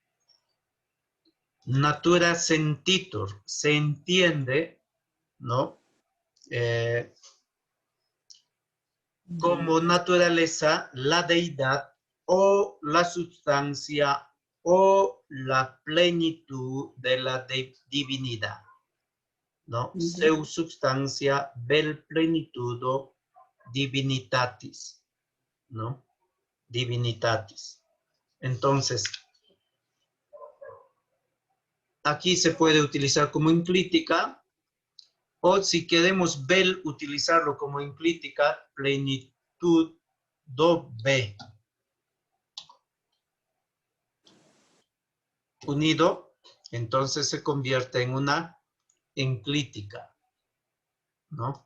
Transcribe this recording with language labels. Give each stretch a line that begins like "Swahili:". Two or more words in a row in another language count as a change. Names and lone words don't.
Latin: Natura sentitur,
Spanish: se entiende, ¿no? Como naturaleza, la deidad o la sustancia o la plenitud de la divinidad, ¿no?
Latin: Seu substancia vel plenitudo divinitatis, ¿no?
Spanish: divinitatis. Entonces, aquí se puede utilizar como enclítica, o si queremos vel utilizarlo como enclítica, plenitud do B. Unido, entonces se convierte en una enclítica, ¿no?